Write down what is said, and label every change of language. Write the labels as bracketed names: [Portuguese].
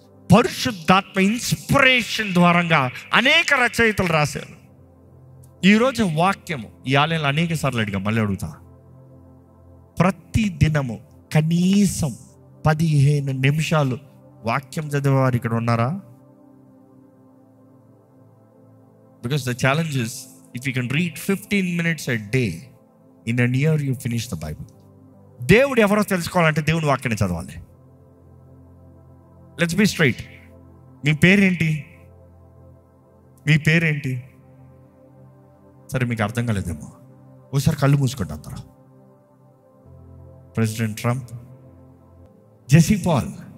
[Telugu] పరిశుద్ధాత్మ ఇన్స్పిరేషన్ ద్వారంగా అనేక రచయితలు రాశారు. ఈరోజు వాక్యము ఈ ఆలయంలో అనేక సార్లు అడిగా, మళ్ళీ అడుగుతా. ప్రతి దినము కనీసం 15 నిమిషాలు వాక్యం చదివేవారు ఇక్కడ ఉన్నారా? [English] Because the challenge is if you can read 15 minutes a day, in a year you finish the Bible. [Telugu] దేవుడు ఎవరో తెలుసుకోవాలంటే దేవుని వాక్యాన్ని చదవాలి. [English] Let's be straight. [Telugu] మీ పేరేంటి? మీ పేరేంటి? సరే, మీకు అర్థం కాలేదేమో. ఒకసారి కళ్ళు మూసుకుంటా అందరూ. President Trump, జెసీ Paul.